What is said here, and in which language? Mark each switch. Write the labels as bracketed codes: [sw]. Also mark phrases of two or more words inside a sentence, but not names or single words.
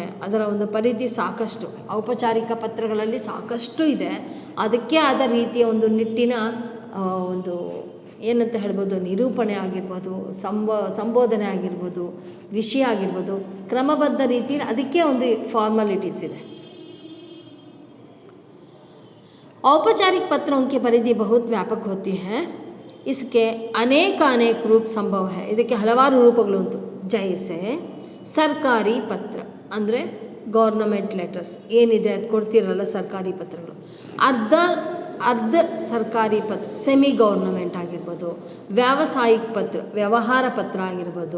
[kn] ಅದರ ಒಂದು ಪರಿಧಿ ಸಾಕಷ್ಟು, ಔಪಚಾರಿಕ ಪತ್ರಗಳಲ್ಲಿ ಸಾಕಷ್ಟು ಇದೆ. ಅದಕ್ಕೆ ಆದ ರೀತಿಯ ಒಂದು ನಿಟ್ಟಿನ ಒಂದು ಏನಂತ ಹೇಳ್ಬೋದು, ನಿರೂಪಣೆ ಆಗಿರ್ಬೋದು, ಸಂಬೋಧನೆ ಆಗಿರ್ಬೋದು, ವಿಷಯ ಆಗಿರ್ಬೋದು, ಕ್ರಮಬದ್ಧ ರೀತಿಯಲ್ಲಿ ಅದಕ್ಕೆ ಒಂದು ಫಾರ್ಮಾಲಿಟೀಸ್ ಇದೆ. [hi] औपचारिक पत्रों की परिधि बहुत व्यापक होती है. इसके अनेक रूप संभव है. [kn] ಇದಕ್ಕೆ ಹಲವಾರು ರೂಪಗಳು ಉಂಟು. ಜೈಸೆ ಸರ್ಕಾರಿ ಪತ್ರ ಅಂದರೆ [en] government letters [kn] ಏನಿದೆ ಅದು ಕೊಡ್ತಿರಲ್ಲ ಸರ್ಕಾರಿ ಪತ್ರಗಳು. ಅರ್ಧ ಸರ್ಕಾರಿ ಪತ್ರ [en] semi government [kn] ಆಗಿರ್ಬೋದು. ವ್ಯಾವಸಾಯಿಕ ಪತ್ರ ವ್ಯವಹಾರ ಪತ್ರ ಆಗಿರ್ಬೋದು.